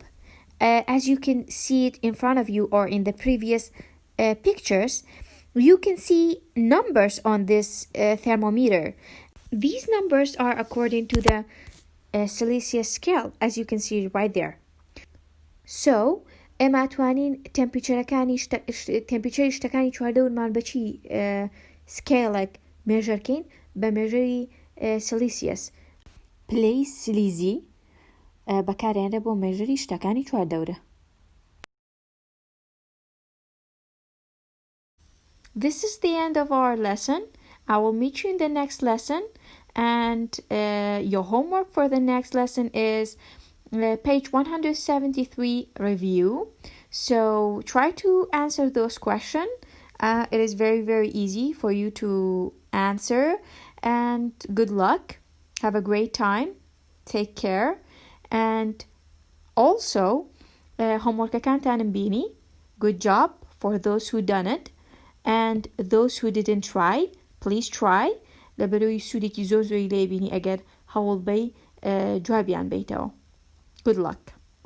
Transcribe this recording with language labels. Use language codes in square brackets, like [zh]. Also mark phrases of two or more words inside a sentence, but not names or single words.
[en] As you can see it in front of you or in the previous pictures, you can see numbers on this thermometer. These numbers are according to the Celsius scale, as you can see right there. So, [ckb] ئێمە توانین تەمپێچەری شتەکانی چواردەورمان بەچی سکێڵێک مێژەرکەین بە مێژەری سلیسیەس پلەی سلیزی بەکارهێنرا بۆ مێژەری شتەکانی چواردەورە. [en] This is the end of our lesson. I will meet you in the next lesson, and your homework for the next lesson is page 173 review. So try to answer those questions. It is very, very easy for you to answer, and good luck. Have a great time. Take care. And also, homework [ckb] ئەکانتانم بینی. [en] Good job for those who done it. And those who didn't try, please try. [ckb] لبروی سودێکی زۆر زۆری لێبینی ئەگەر هەوڵ بەی جوابیان بیتەوە. [en] Good luck.